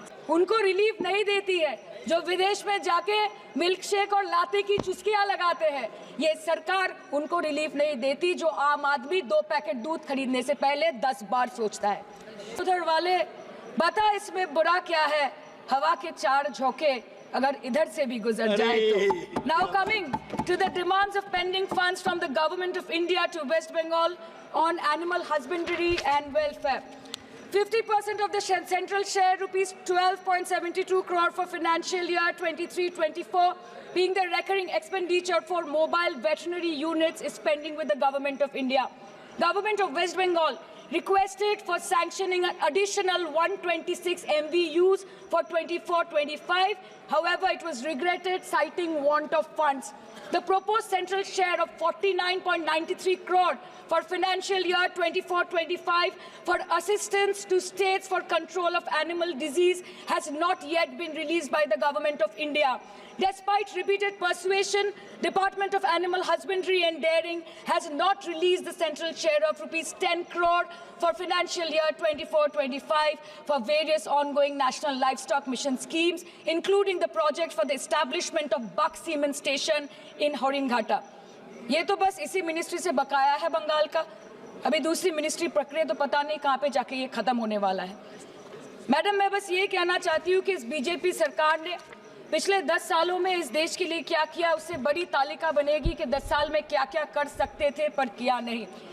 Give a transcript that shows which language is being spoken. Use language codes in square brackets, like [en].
[hi] उनको रिलीफ नहीं देती है जो विदेश में जाके मिल्क शेक और लाते की चुस्कियां लगाते हैं, ये सरकार उनको रिलीफ नहीं देती जो आम आदमी 2 पैकेट दूध खरीदने से पहले 10 बार सोचता है। उधर वाले बता इसमें बुरा क्या है, हवा के 4 झोंके अगर इधर से भी गुजर जाए तो। [en] Now coming to the demands of pending funds from the government of India to West Bengal on animal husbandry and welfare. 50% of the central share rupees 12.72 crore for financial year 23-24 being the recurring expenditure for mobile veterinary units is pending with the government of India. Government of West Bengal requested for sanctioning an additional 126 MVUs for 24-25. However, it was regretted, citing want of funds. The proposed central share of 49.93 crore for financial year 24-25 for assistance to states for control of animal disease has not yet been released by the Government of India. Despite repeated persuasion, Department of Animal Husbandry and Dairying has not released the central share of rupees 10 crore for financial year 24-25 for various ongoing national livestock mission schemes, including the project for the establishment of Buck Semen Station in Horinghatta. [hi] ये तो बस इसी ministry से बकाया है बंगाल का। अभी दूसरी मिनिस्ट्री प्रक्रिया तो पता नहीं कहाँ पे जाके ये खत्म होने वाला है। मैडम, मैं बस ये कहना चाहती हूँ कि इस बीजेपी सरकार ने पिछले 10 सालों में इस देश के लिए क्या किया, उससे बड़ी तालिका बनेगी कि 10 साल में क्या क्या कर सकते थे पर किया नहीं।